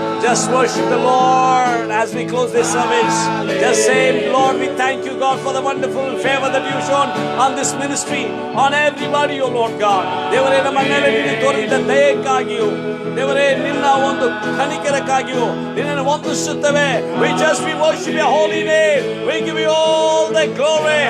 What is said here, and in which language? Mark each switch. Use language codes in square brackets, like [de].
[en] Just worship the Lord as we close this service. Just say, Lord, we thank you, God, for the wonderful favor that you've shown on this ministry, on everybody, oh Lord God. [kn] ದೇವರೇ, ನಮ್ಮ ಮೇಲೆ ನೀನು ತೋರಿದ ದಯೆಗಾಗಿಯೂ, ದೇವರೇ, ನಿನ್ನ ಒಂದು ಕನಿಕರಕ್ಕಾಗಿಯೂ ನಿನ್ನನ್ನು ವಂದಿಸುತ್ತೇವೆ. [en] We worship your holy name. We give you all the glory.